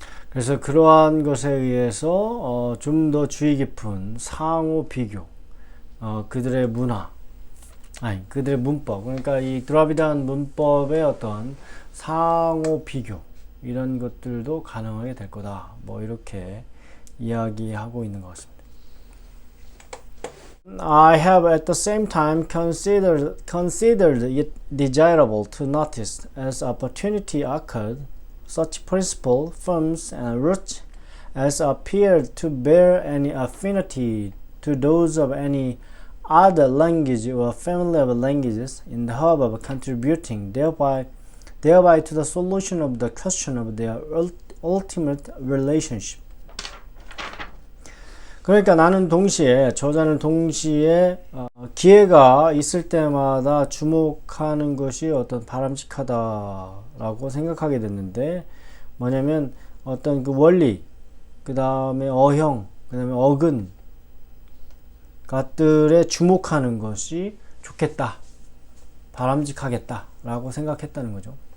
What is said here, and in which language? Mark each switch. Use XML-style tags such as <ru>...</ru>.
<ko>그래서 그러한 것에 의해서 좀 더 주의 깊은 상호 비교, 그들의 문화, 그들의 문법, 그러니까 이 드라비다안 문법의 어떤 상호 비교, 이런 것들도 가능하게 될 거다. 뭐 이렇게 이야기하고 있는 것 같습니다.</ko> <en>I have at the same time considered it desirable to notice as opportunity occurred such principal forms and roots as appeared to bear any affinity to those of any other language or family of languages in the hope of contributing thereby to the solution of the question of their ultimate relationship.</en> <ko>그러니까 저자는 동시에 기회가 있을 때마다 주목하는 것이 어떤 바람직하다라고 생각하게 됐는데, 뭐냐면 어떤 그 원리, 그 다음에 어형, 그 다음에 어근 것들에 주목하는 것이 좋겠다, 바람직하겠다 라고 생각했다는 거죠.</ko>